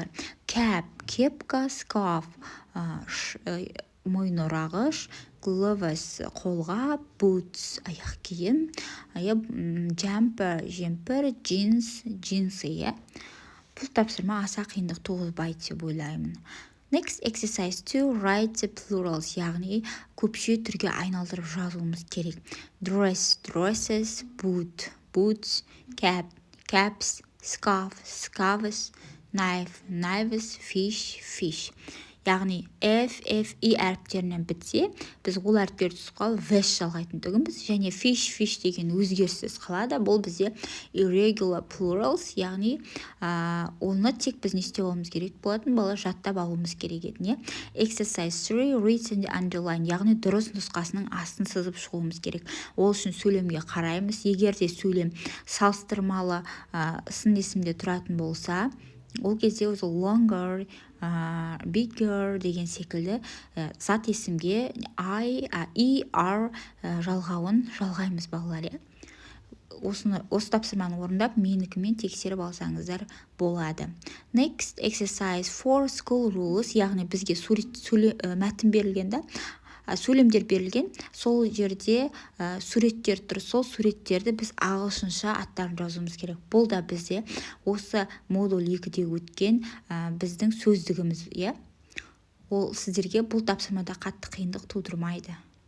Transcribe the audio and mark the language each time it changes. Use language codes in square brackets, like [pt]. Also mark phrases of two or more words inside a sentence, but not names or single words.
[kk] Cap, кепка, scarf, мойынорағыш, gloves, қолғап, boots, аяқ киім, jumper, жемпір, jeans, джинсы. Бұл тапсырма аса қиындық туғызбайды деп ойлаймын. [en] Next exercise 2, write the plurals, [kk] яғни көпше түрге айналдырып жазуымыз керек. [en] Dress, dresses, boot, boots, cap, caps, scarf, scarves, knife, knives, fish, fish. [kk] Яғни F, E әріптерінен бітсе, біз ол әріптерді түсіп қалып вэш жалғайтын түгіміз, және fish деген өзгеріссіз қалады. Бұл бізде [en] irregular plurals, [kk] яғни оны тек біз не істеп алуымыз керек болатын, бала жаттап алуымыз керек еді. [en] Exercise 3, read and underline, [kk] яғни дұрыс нұсқасының астын сызып шығуымыз керек. Ол үшін сөйлемге қараймыз. Егер де сөйлем салыстырмалы сын есімде тұратын болса, ол кезде өзі [en] longer, bigger [kk] деген секілді зат есімге ER жалғауын жалғаймыз балалар. Осы тапсырманы орындап, менікімен тексеріп алсаңыздар болады. [en] Next exercise 4 school rules, [kk] яғни бізге мәтін берілген, сөйлемдер берілген, сол жерде суреттер тұр, сол суреттерді біз ағылшынша аттарын жазуымыз керек. Бұл да бізде осы модуль 2-де өткен біздің сөздігіміз. Ол сіздерге бұл тапсырмада қатты қиындық тудырмайды.